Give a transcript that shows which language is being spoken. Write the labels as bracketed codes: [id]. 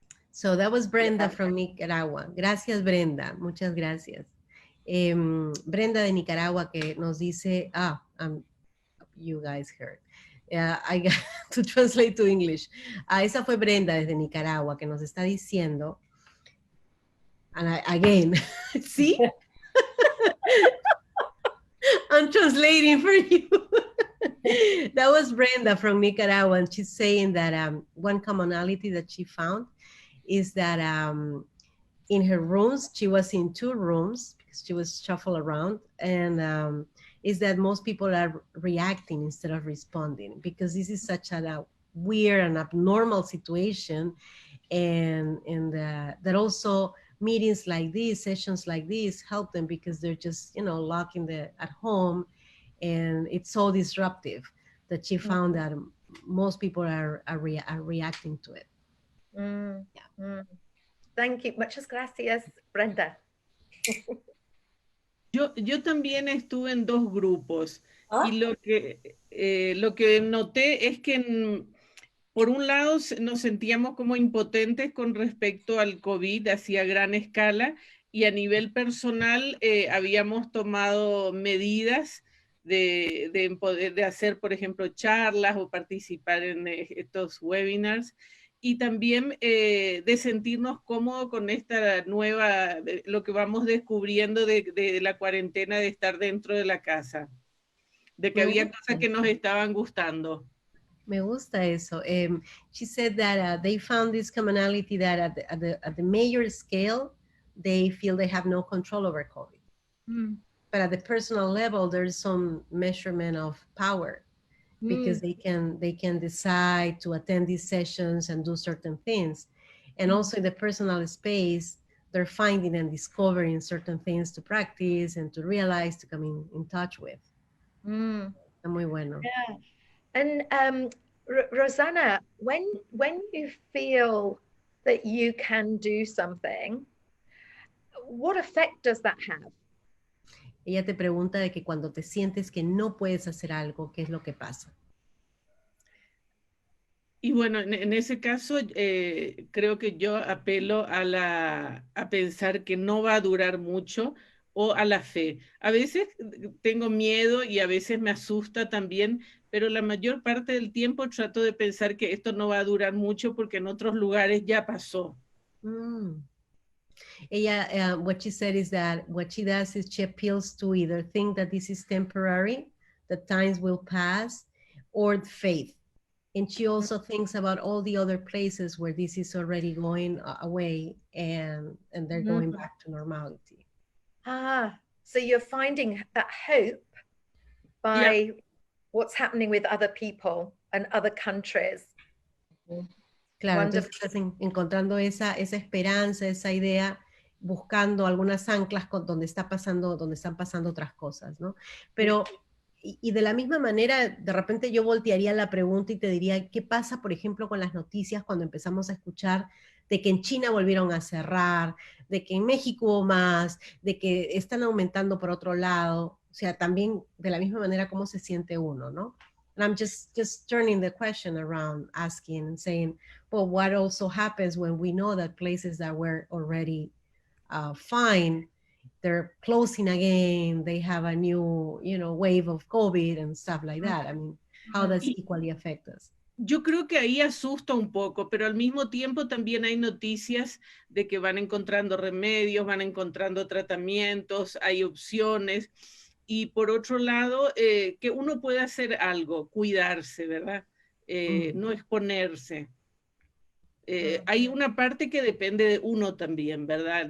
[en] So that was Brenda from Nicaragua. [es] Gracias, Brenda. Muchas gracias. Brenda de Nicaragua que nos dice, [en] you guys heard. I got to translate to English. [es] Esa fue Brenda desde Nicaragua que nos está diciendo, [en] and again, [es] ¿sí? [en] I'm translating for you. That was Brenda from Nicaragua, and she's saying that one commonality that she found is that in her rooms, she was in 2 rooms because she was shuffled around, and is that most people are reacting instead of responding, because this is such a weird and abnormal situation, and that also meetings like these, sessions like these, help them because they're just, locked at home, and it's so disruptive that she found that most people are reacting to it. Thank you. [es] Muchas gracias, Brenda. Yo también estuve en 2 grupos Ah. y lo que noté es que por un lado nos sentíamos como impotentes con respecto al COVID así a gran escala, y a nivel personal habíamos tomado medidas de hacer, por ejemplo, charlas o participar en estos webinars, y también de sentirnos cómodos con esta nueva, lo que vamos descubriendo de la cuarentena, de estar dentro de la casa, de que había cosas que nos estaban gustando. Me gusta eso. [en] She said that they found this commonality that at the major scale, they feel they have no control over COVID. But at the personal level, there's some measurement of power, because they can decide to attend these sessions and do certain things. And also in the personal space, they're finding and discovering certain things to practice and to realize, to come in touch with. [es] Está muy bueno. [en] Yeah. And Rosanna, when you feel that you can do something, what effect does that have? [es] Ella te pregunta de que cuando te sientes que no puedes hacer algo, ¿qué es lo que pasa? Y bueno, en ese caso creo que yo apelo a pensar que no va a durar mucho, o a la fe. A veces tengo miedo y a veces me asusta también, pero la mayor parte del tiempo trato de pensar que esto no va a durar mucho porque en otros lugares ya pasó. [en] Ella, what she said is that what she does is she appeals to either think that this is temporary, that times will pass, or faith. And she also thinks about all the other places where this is already going away, and they're going back to normality. So you're finding that hope by what's happening with other people and other countries. [es] Claro, entonces estás encontrando esa esperanza, esa idea, buscando algunas anclas donde están pasando otras cosas, ¿no? Pero, y de la misma manera, de repente yo voltearía la pregunta y te diría, ¿qué pasa, por ejemplo, con las noticias cuando empezamos a escuchar de que en China volvieron a cerrar, de que en México hubo más, de que están aumentando por otro lado? O sea, también de la misma manera, ¿cómo se siente uno, no? [en] And I'm just turning the question around, asking and saying, well, what also happens when we know that places that were already fine, they're closing again, they have a new, wave of COVID and stuff like that. I mean, how does it equally affect us? [es] Yo creo que ahí asusta un poco, pero al mismo tiempo también hay noticias de que van encontrando remedios, van encontrando tratamientos, hay opciones. Y por otro lado, que uno puede hacer algo, cuidarse, ¿verdad? No exponerse. Hay una parte que depende de uno también, ¿verdad?